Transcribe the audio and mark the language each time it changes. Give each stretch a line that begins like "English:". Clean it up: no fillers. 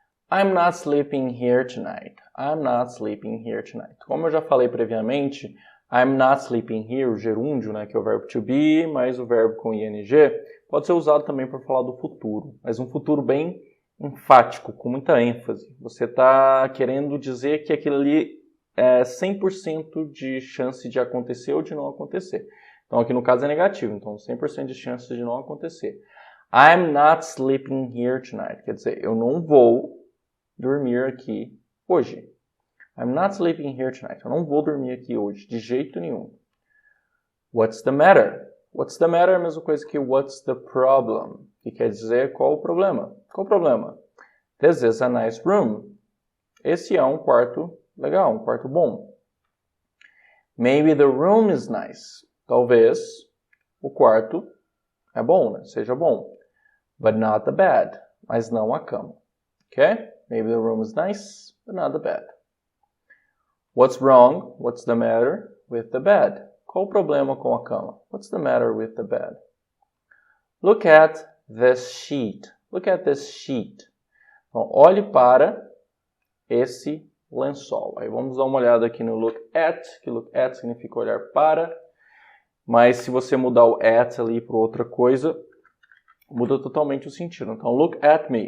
English: I'm not sleeping here tonight. I'm not sleeping here tonight.
Portuguese: Como eu já falei previamente,
English: I'm not sleeping here,
Portuguese: o gerúndio, né, que é o verbo to be, mais o verbo com ing, pode ser usado também para falar do futuro, mas um futuro bem enfático, com muita ênfase. Você está querendo dizer que aquilo ali é 100% de chance de acontecer ou de não acontecer. Então aqui no caso é negativo, então 100% de chance de não acontecer.
English: I'm not sleeping here tonight.
Portuguese: Quer dizer, eu não vou dormir aqui hoje.
English: I'm not sleeping here tonight.
Portuguese: Eu não vou dormir aqui hoje, de jeito nenhum.
English: What's the matter? What's the matter
Portuguese: é a mesma coisa que
English: what's the problem?
Portuguese: Que quer dizer qual o problema. Qual o problema?
English: This is a nice room.
Portuguese: Esse é um quarto legal, um quarto bom.
English: Maybe the room is nice.
Portuguese: Talvez o quarto é bom, né? Seja bom.
English: But not the bed.
Portuguese: Mas não a cama. Okay?
English: Maybe the room is nice, but not the bed. What's wrong? What's the matter with the bed?
Portuguese: Qual o problema com a cama?
English: What's the matter with the bed? Look at this sheet. Look at this sheet.
Portuguese: Então, olhe para esse lençol. Aí vamos dar uma olhada aqui no look at, que look at significa olhar para, mas se você mudar o at ali para outra coisa, muda totalmente o sentido. Então,
English: look at me.